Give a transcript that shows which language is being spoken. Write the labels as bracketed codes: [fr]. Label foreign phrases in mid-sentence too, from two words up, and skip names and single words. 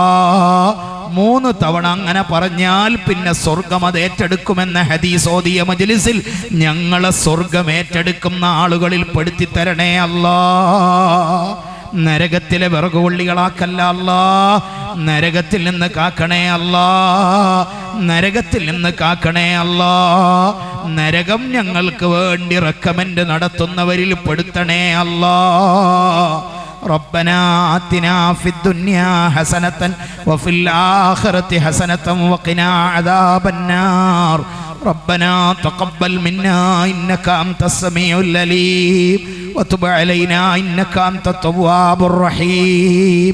[ml] 3 തവണ അങ്ങനെ പറഞ്ഞാൽ പിന്നെ സ്വർഗം അത് ഏറ്റെടുക്കുമെന്ന ഹദീസ് ഓതിയ മജ്ലിസിൽ ഞങ്ങളെ സ്വർഗം ഏറ്റെടുക്കുന്ന ആളുകളിൽ പെടുത്തി തരണേ അല്ലാ. നരകത്തിലെ വിറകുകൊള്ളികളാക്കല്ല അല്ലാ, നരകത്തിൽ നിന്ന് കാക്കണേ അല്ലാ, നരകത്തിൽ നിന്ന് കാക്കണേ അല്ലാ, നരകം ഞങ്ങൾക്ക് വേണ്ടി റെക്കമെൻഡ് നടത്തുന്നവരിൽ പെടുത്തണേ അല്ലാ. [ar] ربنا آتنا في الدنيا حسنة وفي الآخرة حسنة وقنا عذاب النار. ربنا تقبل منا إنك أنت السميع العليم وتب علينا إنك أنت التواب الرحيم.